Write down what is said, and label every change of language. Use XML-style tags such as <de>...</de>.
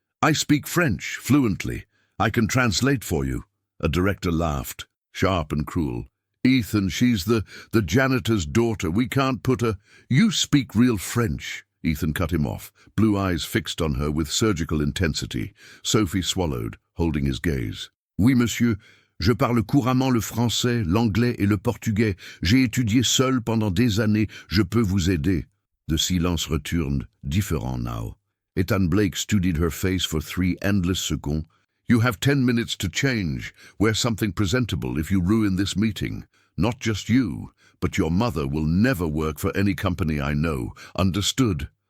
<en>"I speak French fluently. I can translate for you." A director laughed, sharp and cruel. "Ethan, she's the janitor's daughter. We can't put her—" "You speak real French." Ethan cut him off, blue eyes fixed on her with surgical intensity. Sophie swallowed, holding his gaze.</en> <fr>"Oui, monsieur. Je parle couramment le français, l'anglais et le portugais. J'ai étudié seul pendant des années. Je peux vous aider."</fr> <en>The silence returned, different now. Ethan Blake studied her face for 3 endless seconds. "You have 10 minutes to change. Wear something presentable if you ruin this meeting. Not just you, but your mother will never work for any company I know. Understood?"</en>